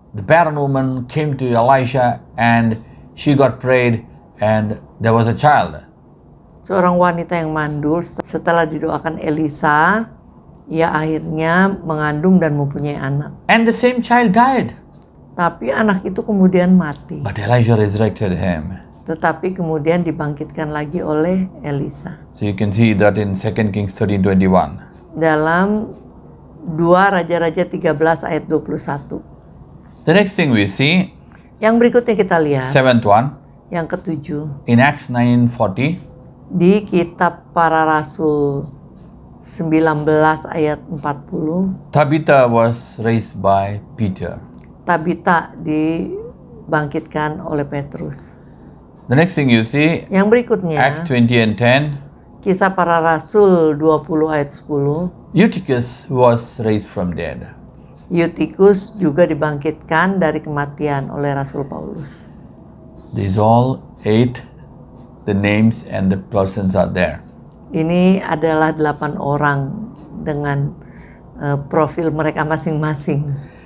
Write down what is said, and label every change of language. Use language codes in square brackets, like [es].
[en] The barren woman came to Elisha and she got prayed and there was a child. [id] seorang wanita yang mandul, setelah didoakan Elisa, ia akhirnya mengandung dan mempunyai anak. [en] And the same child died. [id] Tapi anak itu kemudian mati. [en] But Elijah resurrected him. [id] Tetapi kemudian dibangkitkan lagi oleh Elisa. [en] So you can see that in 2 Kings 13:21. [id] Dalam 2 Raja-Raja 13 ayat 21. [en] The next thing we see, [id] Yang berikutnya kita lihat, [en] seventh one, [id] yang ketujuh, [en] in Acts 9:40. [id] di kitab Para Rasul 19 ayat 40, [en] Tabitha was raised by Peter. [id] Tabita dibangkitkan oleh Petrus. [en] The next thing you see, [id] Yang berikutnya, [en] Acts 20 and 10, [id] Kisah Para Rasul 20 ayat 10, [en] Eutychus was raised from dead. [id] Eutikus juga dibangkitkan dari kematian oleh Rasul Paulus. [en] These all 8, the names and the persons are there. [id] Ini adalah 8 orang dengan profil mereka masing-masing.